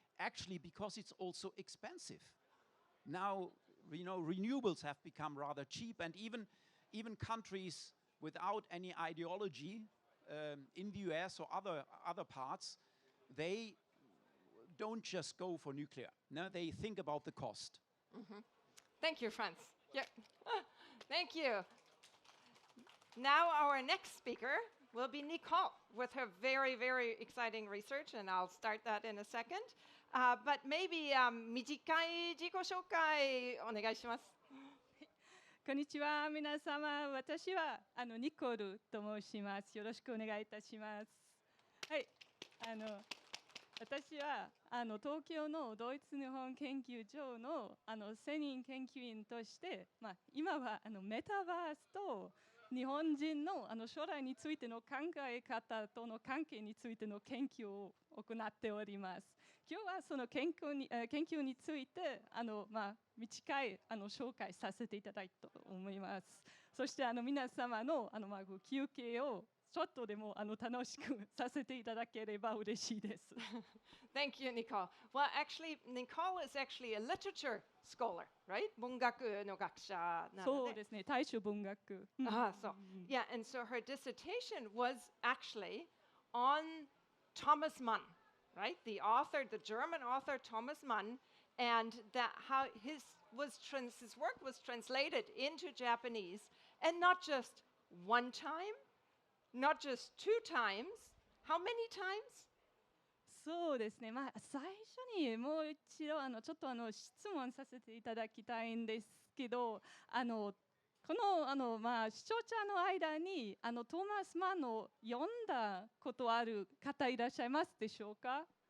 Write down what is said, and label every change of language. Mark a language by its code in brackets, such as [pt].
[en] Actually, because it's also expensive. Now, renewables have become rather cheap, and even countries without any ideology in the US or other parts, they don't just go for nuclear. No, they think about the cost. Mm-hmm. Thank you, Franz. Yeah. Thank you. Now our next speaker will be Nicole with her very, very exciting research, and I'll start that in a second. But maybe [ja] 短い自己紹介お願いします。こんにちは、皆様。私はニコルと申します。よろしくお願いいたします。はい、私は東京のドイツ日本研究所の専任研究員として、今はメタバースと日本人の将来についての考え方との関係についての研究を行っております。今日はその研究について短い紹介させていただきたいと思います。そして皆様の休憩をちょっとでも楽しくさせていただければ嬉しいです。 [en] Thank you, Nicole. Well, actually, Nicole is actually a literature scholar, right? [ja] 文学の学者なので。そうですね、大衆文学。 [en] So, yeah, and so her dissertation was actually on Thomas Mann, right? The German author Thomas Mann, and that how his work was translated into Japanese, and not just one time, not just two times. How many times? [ja] そうですね、まあ、最初にもう一度ちょっと質問させていただきたいんですけど、このまあ、視聴者の間にトーマス・マンを読んだことある方いらっしゃいますでしょうか？